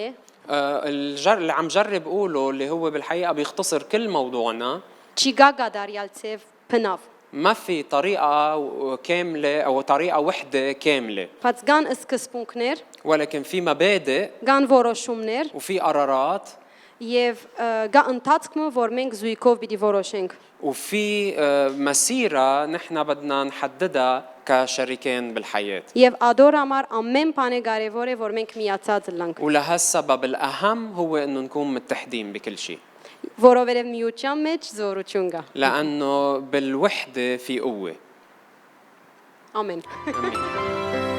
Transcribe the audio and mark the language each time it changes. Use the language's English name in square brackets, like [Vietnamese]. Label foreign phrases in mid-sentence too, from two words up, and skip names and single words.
[Arabic] اللي عم جرب قوله اللي هو بالحقيقة بيختصر كل موضوعنا. [Armenian] չի գա գադարյալցև բնավ։ [Arabic] ما في طريقة كاملة أو طريقة وحدة كاملة، [Armenian] Բայց կան սկզբունքներ, [Arabic] ولكن في مبادئ [Armenian] կան որոշումներ [Arabic] وفي قرارات [Armenian] եւ կա ընթացքը, որ մենք զույգով պիտի որոշենք։ [Arabic] وفي مسيرة نحن بدنا نحددها كشريكين بالحياة. [Armenian] Եվ ադոր համար ամեն բանը կարևոր է, որ մենք միացած լինենք։ [Arabic] ولهالسبب الأهم هو إنه نكون متحدين بكل شيء، [Armenian] Որովհետև միության մեջ զորություն կա։ [Arabic] لأنه بالوحدة في قوة. [Armenian] Ամեն։ [Arabic] آمين.